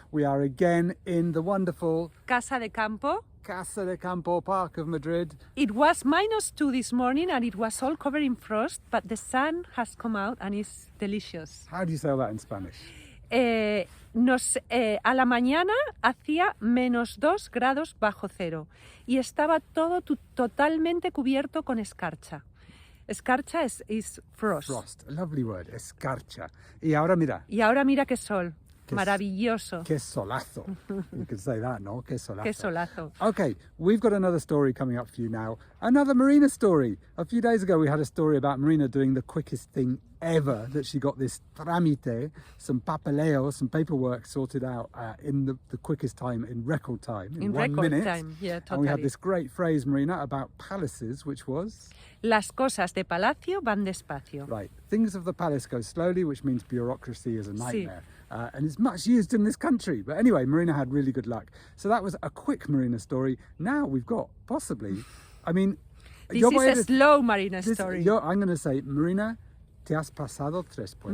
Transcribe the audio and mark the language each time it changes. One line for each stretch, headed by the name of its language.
English: We are again in the wonderful
Spanish: Casa de campo.
English: Casa de Campo Park of Madrid. It was -2 this morning and it was all covered in frost, but the sun has come out and it's delicious. How do you say that in Spanish?
Spanish: A la mañana hacía -2 grados bajo cero y estaba todo totalmente cubierto con escarcha.
English: Escarcha is frost. Frost, a lovely word, escarcha.
Spanish: Y ahora mira. Y ahora mira qué sol, maravilloso. Qué solazo.
English: You could say that, no? Qué solazo.
Spanish: Qué solazo.
English: Okay, we've got another story coming up for you now. Another Marina story. A few days ago we had a story about Marina doing the quickest thing ever, that she got this trámite, some papeleo, some paperwork sorted out in the quickest time, in record time, in 1 minute. Time, yeah, totally. And we had this great phrase, Marina, about palaces, which was?
Spanish: Las cosas de palacio van despacio.
English: Right. Things of the palace go slowly, which means bureaucracy is a nightmare. And it's much used in this country. But anyway, Marina had really good luck. So that was a quick Marina story. Now we've got, possibly, I mean... This is a slow Marina story. I'm going to say, Marina,
Spanish: te has pasado 3 pueblos.